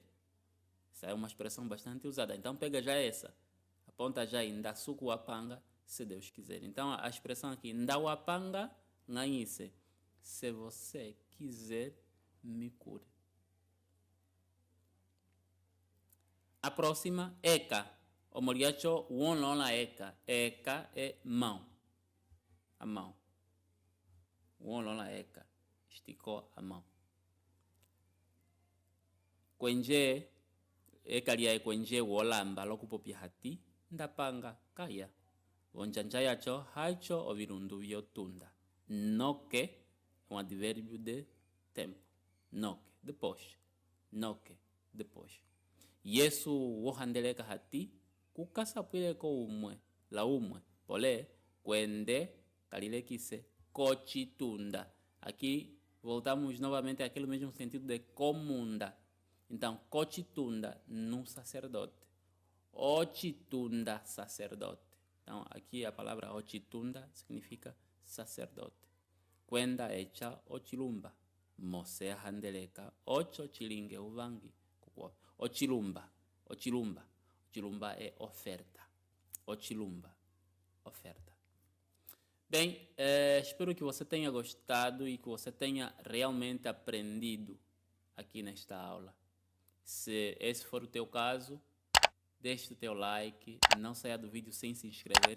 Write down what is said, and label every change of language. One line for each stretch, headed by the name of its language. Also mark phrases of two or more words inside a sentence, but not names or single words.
Portuguese: Essa é uma expressão bastante usada. Então pega já essa, aponta já em ndasukuapanga, se Deus quiser. Então a expressão aqui,
Umbundu: ndawapanga nganyise,
Portuguese: se você quiser, me cure. A próxima, eka.
Umbundu: O moriacho wonlona eka. Eka
Portuguese: é mão. A mão.
Umbundu: Wonlona eka.
Portuguese: Esticou a mão.
Umbundu: Kwenje, eka liya kwenje wolamba lokupopi hati, ndapanga kaya. Onjanja yacho hacho ovirundu vyotunda.
Portuguese: Noke é um advérbio de tempo. Noke, depois. Noke, depois.
Umbundu: Yesu wohandeleka hati kukasapwile ko umwe la umwe pole kwende kalilekise kochitunda.
Portuguese: Aqui voltamos novamente àquele mesmo sentido de comunda. Então, kochitunda no sacerdote. Ochitunda, sacerdote. Então, aqui a palavra ochitunda significa sacerdote.
Umbundu: Kwenda echa ochilumba. Mose handeleka ocho chilinge uvangi.
Portuguese: Ochilumba é oferta. Ochilumba, oferta. Bem, espero que você tenha gostado e que você tenha realmente aprendido aqui nesta aula. Se esse for o teu caso, deixe o teu like, não saia do vídeo sem se inscrever.